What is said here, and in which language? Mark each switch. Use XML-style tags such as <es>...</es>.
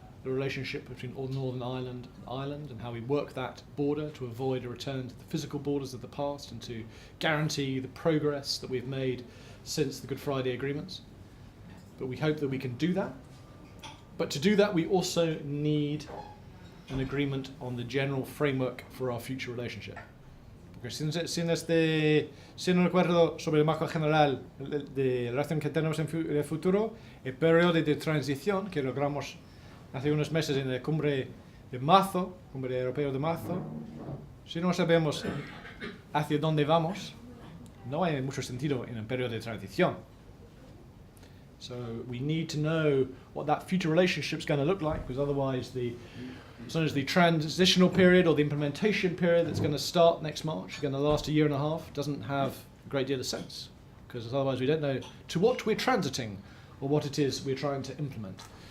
<en>the relationship between Northern Ireland and Ireland and how we work that border to avoid a return to the physical borders of the past and to guarantee the progress that we've made since the Good Friday agreements. But we hope that we can do that. But to do that, we also need an agreement on the general framework for our future relationship.</en> <es>Porque sin un acuerdo sobre el marco general de relación que tenemos en el futuro, el periodo de transición que logramos hace unos meses en la cumbre de marzo, cumbre europea de marzo, si no sabemos hacia dónde vamos, no hay mucho sentido en el periodo de transición.</es> <en>So we need to know what that future relationship is going to look like, because otherwise as long as the transitional period or the implementation period that's going to start next March is going to last a year and a half doesn't have a great deal of sense, because otherwise we don't know to what we're transiting or what it is we're trying to implement.</en>